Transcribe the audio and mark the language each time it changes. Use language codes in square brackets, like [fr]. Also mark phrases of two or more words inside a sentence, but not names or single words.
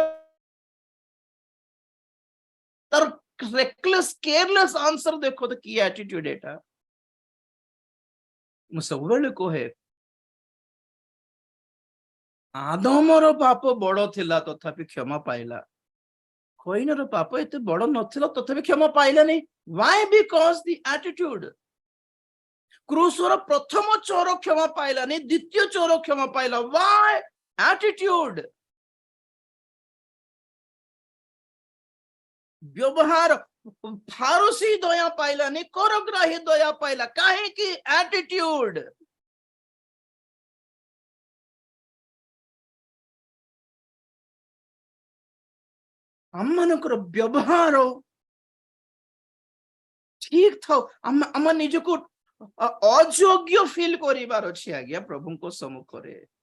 [or] ତାର [en] reckless careless answer [or] ଦେଖो ତ କି ଆଟିଟ୍ୟୁଡ ଏଟା ମୁଁ ସବୁବେଳେ କହେ ଆଦମର ପାପ ବଡ ଥିଲା ତଥାପି କ୍ଷମା ପାଇଲା କଇନର ପାପ ଏତେ ବଡ ନଥିଲା ତଥାପି କ୍ଷମା ପାଇଲାନି [en] why because the attitude [or] କ୍ରୁସର ପ୍ରଥମ ଚୋର କ୍ଷମା ପାଇଲାନି ଦ୍ୱିତୀୟ ଚୋର କ୍ଷମା ପାଇଲା [en] why attitude [or] ବ୍ୟବହାର ଫାରୁସି ଦୟା ପାଇଲାନି କରଗ୍ରାହୀ ଦୟା ପାଇଲା କାହିଁକି attitude ଆମମାନଙ୍କର ବ୍ୟବହାର ଠିକ ଥାଉ ଆମ ନିଜକୁ ଅଯୋଗ୍ୟ ଫିଲ୍ କରିବାର ଅଛି ଆଜ୍ଞା ପ୍ରଭୁଙ୍କ ସମ୍ମୁଖରେ